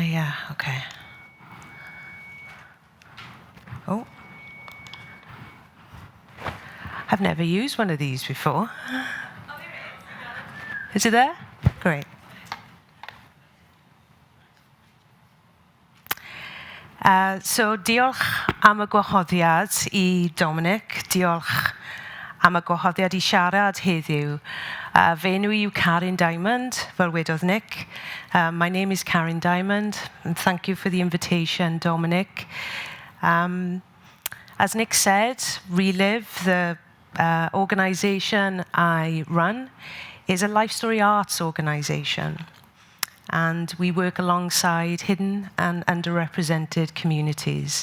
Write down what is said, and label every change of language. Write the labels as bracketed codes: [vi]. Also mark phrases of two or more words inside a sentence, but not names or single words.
[en] Yeah, okay. Oh. I've never used one of these before. Is it there? Great. [cy] So diolch am y gwahoddiad I Dominic, diolch am y gwahoddiad I siarad heddiw. Fy enw yw Karen Diamond, fel wedodd Nick. [en] My name is Karen Diamond, and thank you for the invitation, Dominic. As Nick said, Relive, the organisation I run, is a life story arts organisation. And we work alongside hidden and underrepresented communities.